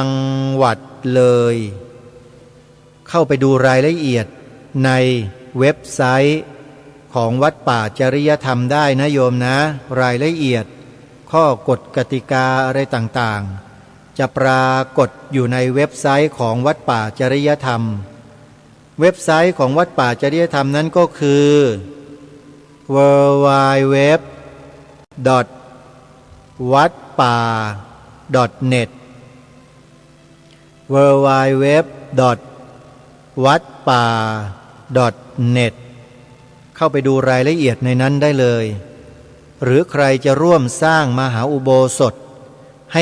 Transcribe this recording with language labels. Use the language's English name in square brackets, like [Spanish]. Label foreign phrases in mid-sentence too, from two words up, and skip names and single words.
[Thai] งหวัดเลยเข้าไปดูรายละเอียดในเว็บไซต์ของวัดป่าจริยธรรมได้นะโยมนะรายละเอียดข้อกฎกติกาอะไรต่างๆจะปรากฏอยู่ในเว็บไซต์ของวัดป่าจริยธรรมเว็บไซต์ของวัดป่าจริยธรรมนั้นก็คือ www.wadpa.net www.wadpa.net เข้าไปดูรายละเอียดในนั้นได้เลยหรือใครจะร่วมสร้างมหาอุโบสถให้